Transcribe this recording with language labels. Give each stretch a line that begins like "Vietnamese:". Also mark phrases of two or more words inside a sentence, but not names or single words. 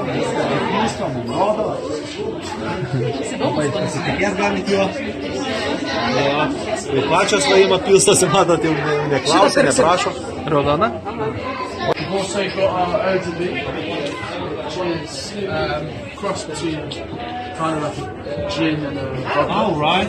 French: C'est bon,
Lithuanian: Tai pačios laima pilstosi, matot, jau neklausia, neprašo. Raudona.
English: We've also got our
French: eau de vie,
English: which is cross between kind of like a gin and a vodka. Oh, right.